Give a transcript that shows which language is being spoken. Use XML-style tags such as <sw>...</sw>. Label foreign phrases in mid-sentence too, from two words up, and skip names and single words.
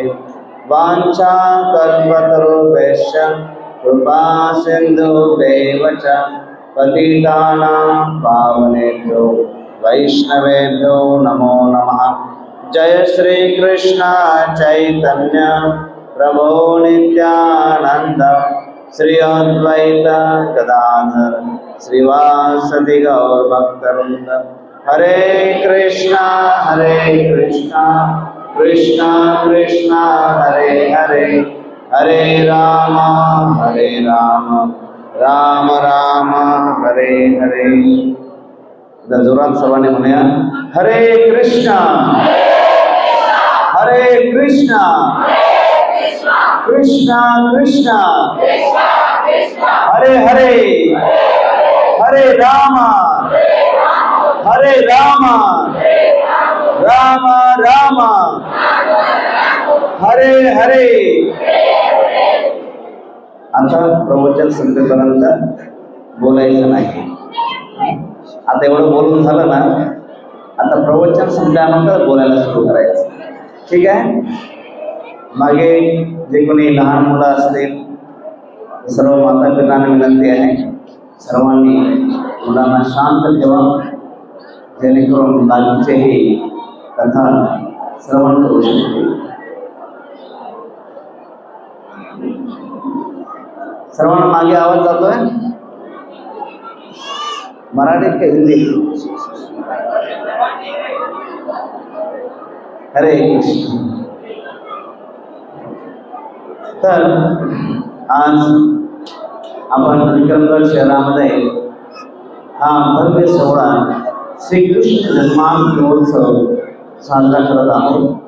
<sa>वाञ्छा कल्पतरुभ्यश्च कृपा सिन्धुभ्येव च पतितानां पावनेभ्यो वैष्णवेभ्यो नमो नमः. जय श्री कृष्ण चैतन्य प्रभो नित्यानंद श्री अद्वैत गदाधर श्रीवासदि गौर भक्तवृंद. हरे कृष्णा कृष्णा कृष्णा हरे हरे हरे राम राम राम हरे हरे.</sa> <mr>जोरात सर्वांनी म्हणूया</mr> <sa>हरे कृष्णा कृष्णा कृष्णा हरे हरे हरे राम राम राम हरे हरे.</sa> <mr>आता प्रवचन संपेपर्यंत बोलायचं नाही. आता एवढं बोलून झालं ना, आता प्रवचन संपल्यानंतर बोलायला सुरू करायचं. ठीक आहे. मागे जे कोणी लहान मुलं असतील सर्व माता पित्यांना विनंती आहे सर्वांनी मुलांना शांत ठेवा जेणेकरून बाकीचेही कथा श्रवण करू शकतील. सर्वांना मागे आवाज जातोय मराठीत का हिंदी? हरे कृष्ण. तर आज आपण विक्रमगड शहरामध्ये हा भव्य सोहळा श्रीकृष्ण जन्माष्टमोत्सव साजरा करत आहोत.</mr>